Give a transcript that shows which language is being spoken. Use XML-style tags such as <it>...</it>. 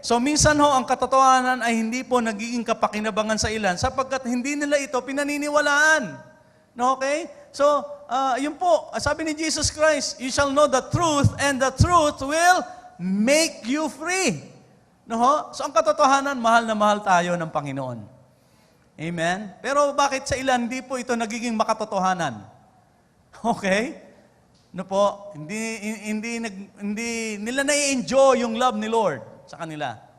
<tl>So, minsan ho, ang katotohanan ay hindi po nagiging kapakinabangan sa ilan sapagkat hindi nila ito pinaniniwalaan. Okay?</tl> <en>So,</en> <tl>yun po, sabi ni</tl> <en>Jesus Christ, you shall know the truth and the truth will make you free. No?</en> <tl>So, ang katotohanan, mahal na mahal tayo ng Panginoon. Amen? Pero bakit sa ilan, hindi po ito nagiging makatotohanan? Okay? No po, hindi nila na-enjoy yung love ni Lord sa kanila.</tl>